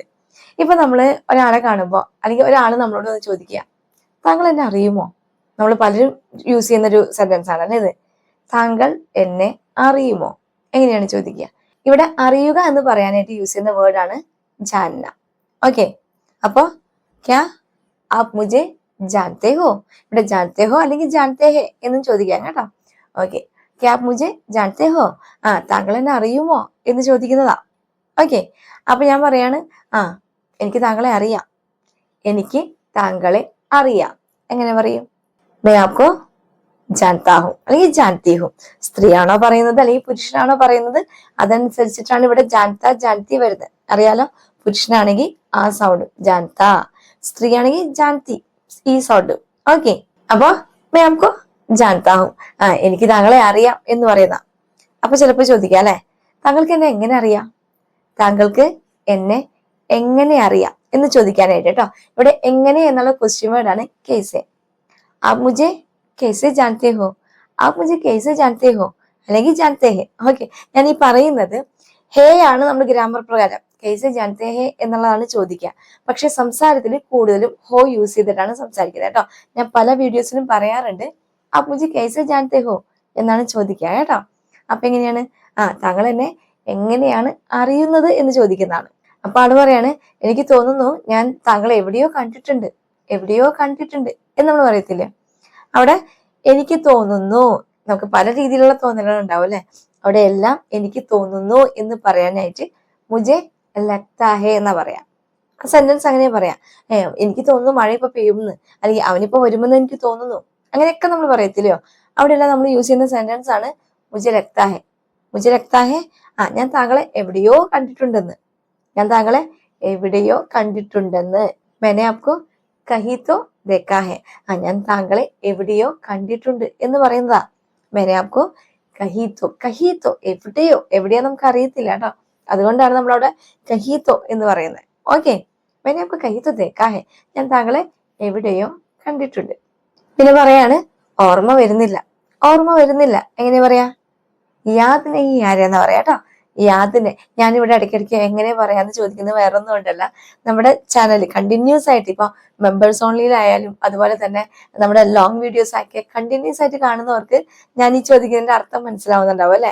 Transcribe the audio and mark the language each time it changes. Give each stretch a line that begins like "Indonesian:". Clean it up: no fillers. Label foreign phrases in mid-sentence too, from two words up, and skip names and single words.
Malayalam: ഇപ്പൊ നമ്മൾ ഒരാളെ കാണുമ്പോൾ അല്ലെങ്കിൽ ഒരാൾ നമ്മളോട് ഒന്ന് ചോദിക്കുക, താങ്കൾ എന്നെ അറിയുമോ? നമ്മൾ പലരും യൂസ് ചെയ്യുന്ന ഒരു സെന്റൻസ് ആണ് അല്ലേ ഇത്. താങ്കൾ എന്നെ അറിയുമോ? എങ്ങനെയാണ് ചോദിക്കുക? ഇവിടെ അറിയുക എന്ന് പറയാനായിട്ട് യൂസ് ചെയ്യുന്ന വേർഡാണ് ജാന്ന. ഓക്കെ, അപ്പോ
Hindi: क्या आप मुझे जानते हो?
Malayalam: ഇവിടെ
Hindi: जानते हो
Malayalam: അല്ലെങ്കിൽ
Hindi: जानते हैं
Malayalam: എന്നും ചോദിക്കാം കേട്ടോ. ഓക്കെ,
Hindi: क्या आप मुझे जानते हो?
Malayalam: താങ്കൾ എന്നെ അറിയുമോ എന്ന് ചോദിക്കുന്നതാ. ഓക്കെ, അപ്പൊ ഞാൻ പറയാണ്, എനിക്ക് താങ്കളെ അറിയാം, എനിക്ക് താങ്കളെ അറിയാം. എങ്ങനെ പറയും?
Hindi: मैं आपको जानता हूं അല്ലെങ്കിൽ जानती हूं.
Malayalam: സ്ത്രീയാണോ പറയുന്നത് അല്ലെങ്കിൽ പുരുഷനാണോ പറയുന്നത് അതനുസരിച്ചിട്ടാണ് ഇവിടെ
Hindi: जानता जानती
Malayalam: വരുന്നത്. അറിയാലോ, പുരുഷനാണെങ്കിൽ ആ സൗണ്ട് जानता, സ്ത്രീ ആണെങ്കിൽ जानती ഈ സൗണ്ട്. ഓക്കെ, അപ്പൊ
Hindi: मैं आपको जानता हूं,
Malayalam: എനിക്ക് താങ്കളെ അറിയാം എന്ന് പറയുന്ന. അപ്പൊ ചിലപ്പോ ചോദിക്കാം അല്ലെ, താങ്കൾക്ക് എന്നെ എങ്ങനെ അറിയാം? താങ്കൾക്ക് എന്നെ എങ്ങനെ അറിയാം എന്ന് ചോദിക്കാനായിട്ട് കേട്ടോ. ഇവിടെ എങ്ങനെ എന്നുള്ള
English: question word
Malayalam: ആണ് കേസെ.
Hindi: आप मुझे कैसे जानते हो? आप मुझे कैसे जानते हो അല്ലെങ്കിൽ जानते हैं.
Malayalam: ഓക്കെ, ഞാൻ ഈ പറയുന്നത് ഹേ ആണ് നമ്മൾ ഗ്രാമർ പ്രകാരം
Hindi: कैसे जानते हैं
Malayalam: എന്നുള്ളതാണ് ചോദിക്കുക. പക്ഷെ സംസാരത്തിൽ കൂടുതലും ഹോ യൂസ് ചെയ്തിട്ടാണ് സംസാരിക്കുന്നത് കേട്ടോ. ഞാൻ പല വീഡിയോസിലും പറയാറുണ്ട്
Hindi: आप मुझे कैसे जानते हो
Malayalam: എന്നാണ് ചോദിക്കുക കേട്ടോ. അപ്പൊ എങ്ങനെയാണ്? താങ്കൾ എന്നെ എങ്ങനെയാണ് അറിയുന്നത് എന്ന് ചോദിക്കുന്നതാണ്. അപ്പൊ ആള് പറയാണ്, എനിക്ക് തോന്നുന്നു ഞാൻ താങ്കളെ എവിടെയോ കണ്ടിട്ടുണ്ട്, എവിടെയോ കണ്ടിട്ടുണ്ട് എന്ന് നമ്മൾ പറയത്തില്ലേ. അവിടെ എനിക്ക് തോന്നുന്നു, നമുക്ക് പല രീതിയിലുള്ള തോന്നലുകൾ ഉണ്ടാവും അല്ലെ. അവിടെ എല്ലാം എനിക്ക് തോന്നുന്നു എന്ന് പറയാനായിട്ട്
Hindi: मुझे लगता है
Malayalam: എന്നാ പറയാം. ആ സെന്റൻസ് അങ്ങനെ പറയാം. എനിക്ക് തോന്നുന്നു മഴ ഇപ്പൊ പെയ്യുമെന്ന്, അല്ലെങ്കിൽ അവനിപ്പോ വരുമെന്ന് എനിക്ക് തോന്നുന്നു, അങ്ങനെയൊക്കെ നമ്മൾ പറയത്തില്ലയോ. അവിടെയെല്ലാം നമ്മൾ യൂസ് ചെയ്യുന്ന സെന്റൻസ് ആണ്
Hindi: मुझे लगता है. मुझे लगता है,
Malayalam: ഞാൻ താങ്കളെ എവിടെയോ കണ്ടിട്ടുണ്ടെന്ന്, ഞാൻ താങ്കളെ എവിടെയോ കണ്ടിട്ടുണ്ടെന്ന്.
Hindi: मैंने आपको कहीं तो देखा है,
Malayalam: ഞാൻ താങ്കളെ എവിടെയോ കണ്ടിട്ടുണ്ട് എന്ന് പറയുന്നതാ.
Hindi: मैंने आपको कहीं तो
Malayalam: എവിടെയോ, എവിടെയോ നമുക്ക് അറിയത്തില്ല കേട്ടോ. അതുകൊണ്ടാണ് നമ്മൾ അവിടെ
Hindi: कहीं तो
Malayalam: എന്ന് പറയുന്നത്. ഓക്കെ,
Hindi: मैंने आपको कहीं तो देखा है,
Malayalam: ഞാൻ താങ്കളെ എവിടെയോ കണ്ടിട്ടുണ്ട്. പിന്നെ പറയാണ് ഓർമ്മ വരുന്നില്ല. ഓർമ്മ വരുന്നില്ല എങ്ങനെ പറയാ?
Hindi: याद नहीं
Malayalam: ആരെന്ന് പറയാ കേട്ടോ. യാദിനെ ഞാനിവിടെ ഇടയ്ക്കിടയ്ക്ക് എങ്ങനെ പറയാന്ന് ചോദിക്കുന്നത് വേറൊന്നും കൊണ്ടല്ല, നമ്മുടെ ചാനൽ കണ്ടിന്യൂസ് ആയിട്ട് ഇപ്പൊ
English: members onlyയിലായാലും
Malayalam: അതുപോലെ തന്നെ നമ്മുടെ
English: long videos
Malayalam: ഒക്കെ കണ്ടിന്യൂസ് ആയിട്ട് കാണുന്നവർക്ക് ഞാൻ ഈ ചോദിക്കുന്നതിന്റെ അർത്ഥം മനസ്സിലാവുന്നുണ്ടാവും അല്ലെ.